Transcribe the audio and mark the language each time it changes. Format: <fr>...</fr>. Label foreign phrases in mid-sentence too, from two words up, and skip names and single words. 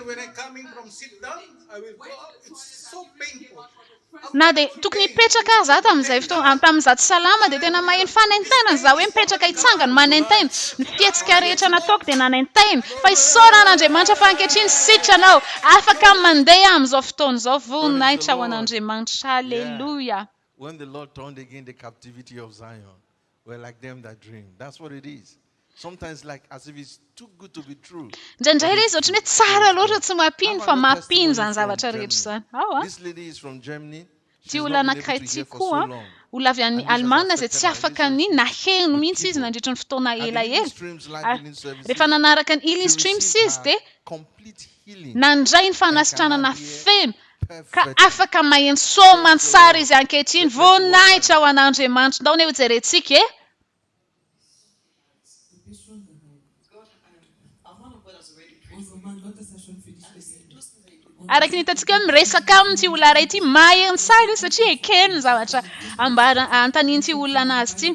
<mg>Na dia tokony hipetraka aza tamin'izay fotoana, tamin'izato salama dia tena maheno fanentenana za hoe mipetraka hitsangana manentaina. Ny fihetsika rehetra nataoko dia nanentaina. Fa isaoran'Andriamanitra fa ankehitriny sitranao afaka mandeha amin'izao fotoana izao, voninahitra ho an'Andriamanitra. Haleluya.</mg> <en>When the Lord turned again the captivity of Zion, we're like them that dream. That's what it is. Sometimes like as if it's too good to be true.</en> <mg>Ndraindray ilay izy ohatran'ny hoe tsara loatra tsy mampino fa mampino zany zavatra rehetra zany.</mg> <en>This lady is from Germany.</en> <mg>Ty olona anankiray ity koa, olona avy any Alemana izay tsy afaka ny naheno mihitsy izy nandritra ny fotoana elaela. Rehefa nanaraka ny</mg> <en>healing streams</en> <mg>izy dia nandray ny fanasitranana feno ka afaka maheno soamantsara izy ankehitriny, voninahitra ho an'Andriamanitra. Ndao ny ho jerentsika e. Araka ny hitantsika miresaka amin'ity olona iray ity, maheno tsara satria ekeny ny zavatra antanian'ity olona anazy ity.</mg>